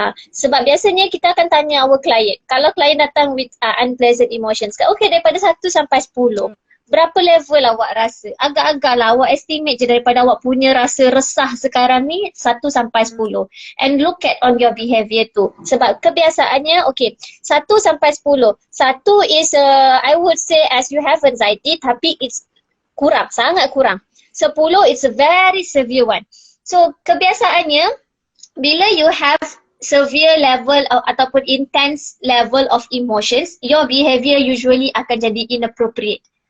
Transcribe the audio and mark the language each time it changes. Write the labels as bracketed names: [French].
[Malay] Sebab biasanya kita akan tanya [English] our client, [Malay] kalau client datang [English] with unpleasant emotions, [Malay] okay, daripada 1 sampai 10, berapa level awak rasa? Agak-agak lah awak estimate je daripada awak punya rasa resah sekarang ni 1 sampai 10. [English] And look at on your behavior tu. [Malay] Sebab kebiasaannya, okay, 1 sampai 10. [English] 1 is, I would say as you have anxiety, tapi it's kurang, [Malay] sangat kurang. [English] 10 it's a very severe one. So [Malay] kebiasaannya, bila [English] you have severe level ataupun intense level of emotions, your behavior usually [Malay] akan jadi [English] inappropriate.